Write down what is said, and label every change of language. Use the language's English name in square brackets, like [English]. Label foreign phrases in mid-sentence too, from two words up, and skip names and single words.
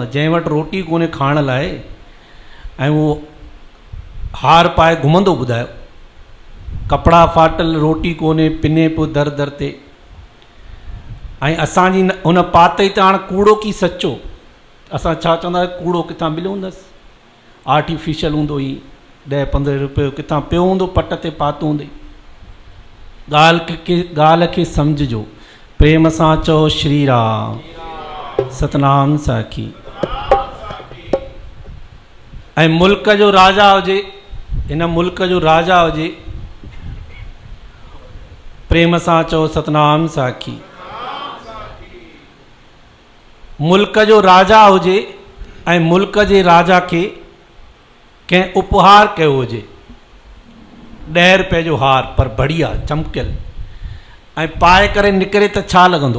[Sindhi] जंहिं वटि रोटी कोन्हे खाइण लाइ ऐं उहो हार पाए घुमंदो, ॿुधायो, कपिड़ा फाटल, रोटी कोन्हे, पिने पियो दर दर ते, ऐं असांजी उन पाते त हाणे कूड़ो की सचो? असां छा चवंदासीं, कूड़ो किथां मिलियो हूंदसि, आर्टिफिशियल हूंदो, ई 10-15 रुपयो किथां पियो हूंदो, पट ते पातो हूंदई। ॻाल्हि खे सम्झिजो, प्रेम सां चओ श्री राम, सतनाम साखी। ऐं मुल्क जो राजा हुजे, हिन मुल्क जो राजा हुजे, प्रेम सां चओ सतनाम साखी। मुल्क जो राजा हुजे ऐं मुल्क जे राजा खे कंहिं उपहार कयो हुजे, 10 रुपए जो हार पर बढ़िया चमकियल, ऐं पाए करे निकिरे त छा लॻंदो?